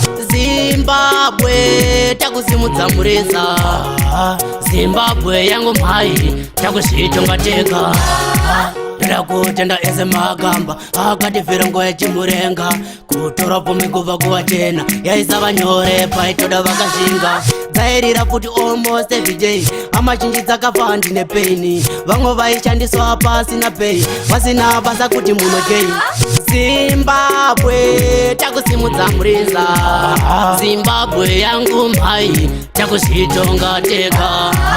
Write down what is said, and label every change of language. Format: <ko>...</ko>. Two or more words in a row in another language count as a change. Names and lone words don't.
<sn>Zimbabwe, takusimudza mureza. Zimbabwe yangu mhai, takuzvitonga tega. Ndakutenda eze magamba, akatifira nguva yechimurenga. Kutora bvumi kubva kuvachena, yaisava nyore paitoda vakazvinga. Dzairira futi</sn> <en>almost every day,</en> <sn>hama zhinji dzakafa handine pain. Vamwe vaishandiswa pasina pay, vasina basa kuti munogei. Zimbabwe, takusimudza mureza. Zimbabwe yangu mhai, takuzvitonga tega.</sn>